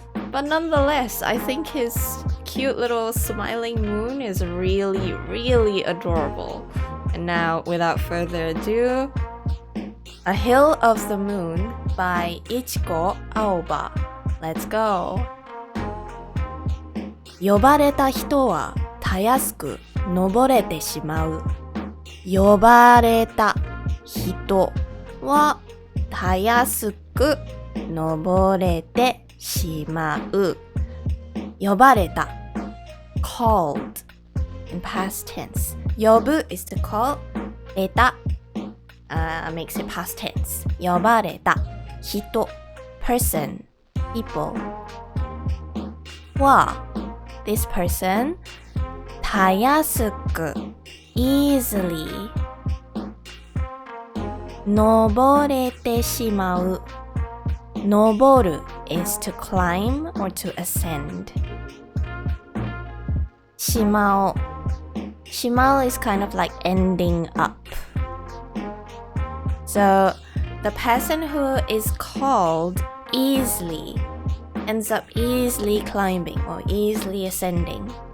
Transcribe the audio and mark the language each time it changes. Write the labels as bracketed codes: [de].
[en] But nonetheless, I think his cute little smiling moon is really, really adorable. And now, without further ado, A Hill of the Moon by Ichiko Aoba. Let's go! [ja] 呼ばれた人はたやすく登れてしまう。呼ばれた人はたやすく登れてしまう。呼ばれた [en] called in past tense. [ja] 呼ぶ [en] is to call. [ja] れた [en] makes it past tense. [ja] 呼ばれた人 [en] person, people [ja] は [en] this person [ja] たやすく [en] easily [ja] 登れてしまう。 [en] 登る is to climb or to ascend. [ja] しまう しまう [en] is kind of like ending up. So the person who is called easily ends up easily climbing or easily ascending.